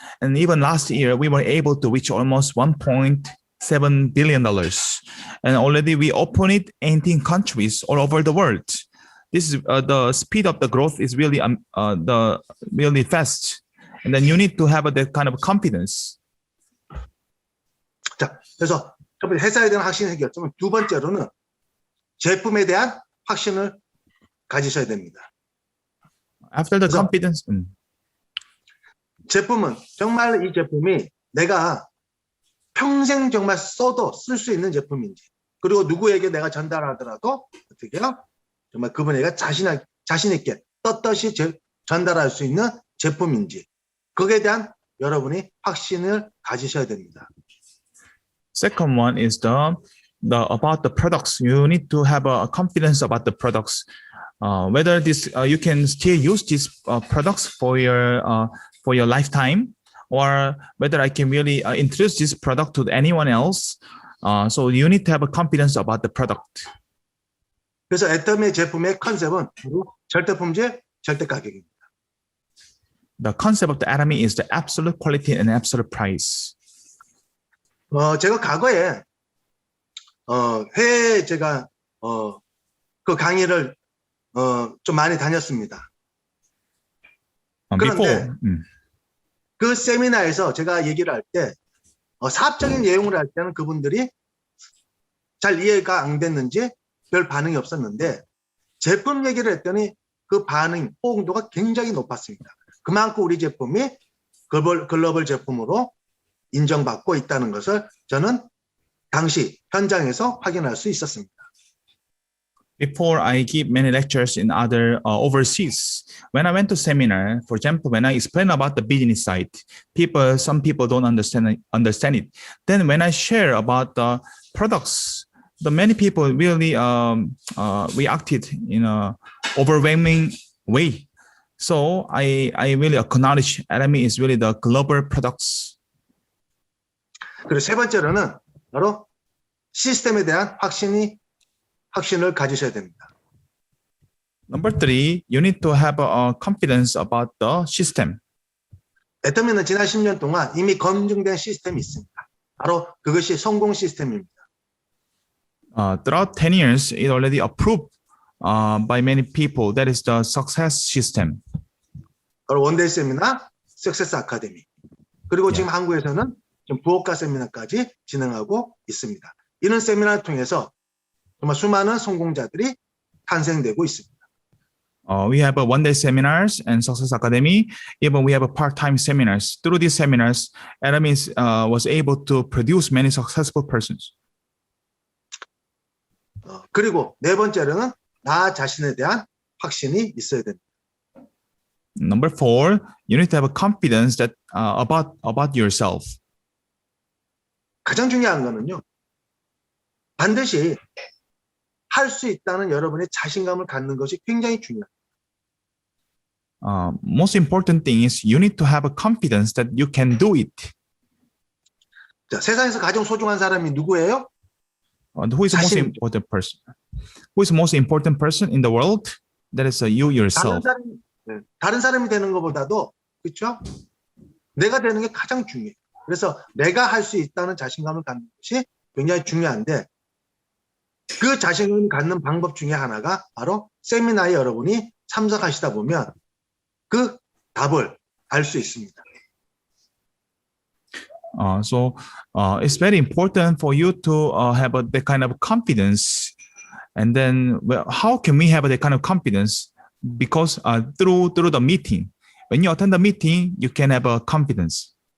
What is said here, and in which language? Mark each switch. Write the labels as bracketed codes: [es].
[en] And even last year, we were able to reach almost $1.7 billion. And already we opened it in 18 countries all over the world. This is the speed of the growth is really really fast. And then you need to have that kind of confidence. [ko] 자, 그래서 첫 번째 회사에 대한 확신이 생겼지만 두 번째로는 제품에 대한 확신을 가지셔야 됩니다. [en] After the confidence. [ko] 제품은 정말 이 제품이 내가 평생 정말 써도 쓸 수 있는 제품인지 그리고 누구에게 내가 전달하더라도 어떻게 해요? 정말 그분에게 자신 있게 떳떳이 전달할 수 있는 제품인지 거기에 대한 여러분이 확신을 가지셔야 됩니다. [en] Second one is about the products. You need to have a confidence about the products. Whether you can still use these products for your lifetime, or whether I can really introduce this product to anyone else. So you need to have a confidence about the product. [ko] 그래서 애터미 제품의 컨셉은 바로 절대 품질, 절대 가격입니다. [en] The concept of the Atomy is the absolute quality and absolute price. [ko] 제가 과거에 회에 제가 그 강의를 좀 많이 다녔습니다. 그런데 그 세미나에서 제가 얘기를 할 때 사업적인 내용을 할 때는 그분들이 잘 이해가 안 됐는지 별 반응이 없었는데 제품 얘기를 했더니 그 반응, 호응도가 굉장히 높았습니다. 그만큼 우리 제품이 글로벌 제품으로 인정받고 있다는 것을 저는 당시 현장에서 확인할 수 있었습니다. [en] Before I give many lectures in other overseas, when I went to seminar, for example, when I explain about the business side, some people don't understand it. Then when I share about the products, the many people really reacted in a overwhelming way. So I really acknowledge LME is really the global products. [ko] 그리고 세 번째로는 바로 시스템에 대한 확신을 가지셔야 됩니다. [en] Number three, you need to have confidence about the system. [ko] 애터미는 지난 10년 동안 이미 검증된 시스템이 있습니다. 바로 그것이 성공 시스템입니다. [en] Throughout 10 years, it already approved by many people. That is the success system. [ko] 바로 원데이 세미나, 석세스 아카데미. 그리고 지금 한국에서는 지금 부업가 세미나까지 진행하고 있습니다. 이런 세미나를 통해서 정말 수많은 성공자들이 탄생되고 있습니다. [en] We have one-day seminars and Success Academy. Even we have part-time seminars. Through these seminars, LME was able to produce many successful persons. [ko] 그리고 네 번째로는 나 자신에 대한 확신이 있어야 됩니다. [en] Number four, you need to have a confidence that about yourself. [ko] 가장 중요한 거는요. 반드시 할 수 있다는 여러분의 자신감을 갖는 것이 굉장히 중요합니다. [en] Most important thing is you need to have a confidence that you can do it. [ko] 자, 세상에서 가장 소중한 사람이 누구예요? [en] Who is the most [ko] 자신. [en] important person? Who is the most important person in the world? That is you yourself. [ko] 다른 사람이 되는 것보다도 그렇죠? 내가 되는 게 가장 중요해요. 그래서 내가 할 수 있다는 자신감을 갖는 것이 굉장히 중요한데 그 자신감을 갖는 방법 중에 하나가 바로 세미나에 여러분이 참석하시다 보면 그 답을 알 수 있습니다. [en] So it's very important for you to have that kind of confidence. And then how can we have that kind of confidence? Because through the meeting, when you attend the meeting, you can have a confidence.